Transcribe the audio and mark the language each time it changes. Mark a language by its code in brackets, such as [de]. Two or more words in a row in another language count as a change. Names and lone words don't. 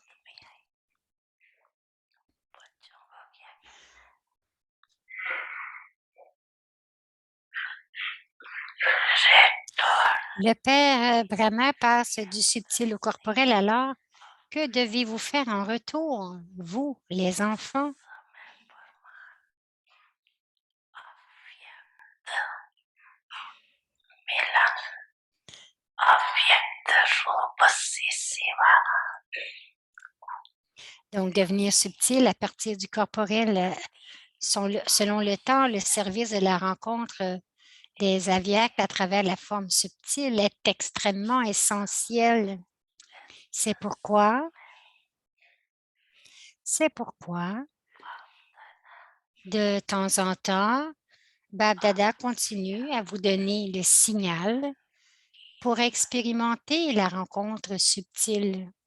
[fr] Le Père Brahma passe du subtil au corporel, alors que devez-vous faire en retour, vous, les enfants? [hi] मिलन अव्यक्त रूप से सेवा [fr] Donc, devenir subtil à partir du corporel, selon le temps, le service de la rencontre des aviaques à travers la forme subtile est extrêmement essentiel. C'est pourquoi de temps en temps, Bab Dada continue à vous donner le signal pour expérimenter la rencontre subtile.